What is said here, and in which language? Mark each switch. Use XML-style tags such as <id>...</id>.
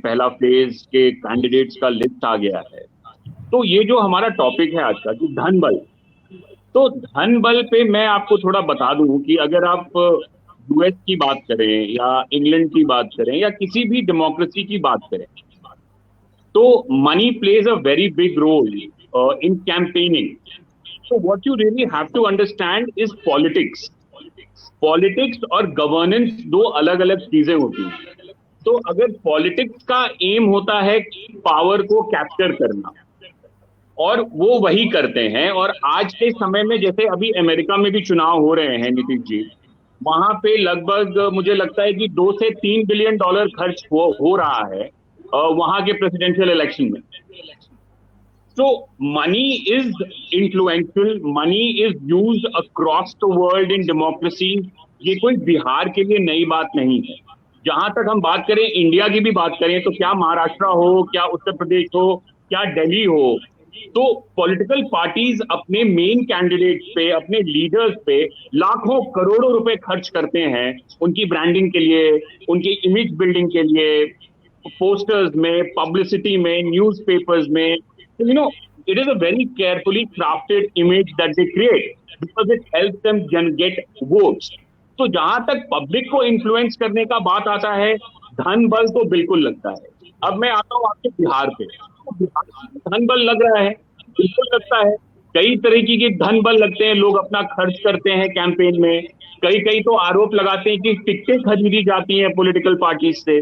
<hi>पहला फेज के कैंडिडेट्स का लिस्ट आ गया है। तो ये जो हमारा टॉपिक है आज का कि धन बल, तो धन बल पे मैं आपको थोड़ा बता दूं कि अगर आप यूएस की बात करें या इंग्लैंड की बात करें या किसी भी डेमोक्रेसी की बात करें, तो</hi> <en>money plays a very big role in campaigning. So what you really have to understand is politics.</en> <hi>Politics और governance दो अलग अलग चीजें होती हैं। तो अगर पॉलिटिक्स का एम होता है पावर को कैप्चर करना, और वो वही करते हैं। और आज के समय में जैसे अभी अमेरिका में भी चुनाव हो रहे हैं नीतीश जी, वहां पे लगभग मुझे लगता है कि 2 से 3 बिलियन डॉलर खर्च हो रहा है वहां के प्रेसिडेंशियल इलेक्शन में।</hi> <en>So money is influential, money is used across the world in democracy.</en> <hi>ये कोई बिहार के लिए नई बात नहीं है। जहां तक हम बात करें, इंडिया की भी बात करें, तो क्या महाराष्ट्र हो, क्या उत्तर प्रदेश हो, क्या दिल्ली हो, तो पॉलिटिकल पार्टीज अपने मेन कैंडिडेट्स पे, अपने लीडर्स पे लाखों करोड़ों रुपए खर्च करते हैं उनकी ब्रांडिंग के लिए, उनकी इमेज बिल्डिंग के लिए, पोस्टर्स में, पब्लिसिटी में, न्यूज़पेपर्स में।</hi> <en>You know, it is a very carefully crafted image that they create because it helps them get votes.</en> <hi>तो जहां तक पब्लिक को इन्फ्लुएंस करने का बात आता है, धन बल तो बिल्कुल लगता है। अब मैं आता हूँ आपके बिहार पे। तो बिहार में धन बल लग रहा है, बिल्कुल लगता है। कई तरीके के धन बल लगते हैं, लोग अपना खर्च करते हैं कैंपेन में। कई तो आरोप लगाते हैं कि टिकटें खरीदी जाती हैं पॉलिटिकल पार्टीज से।</hi>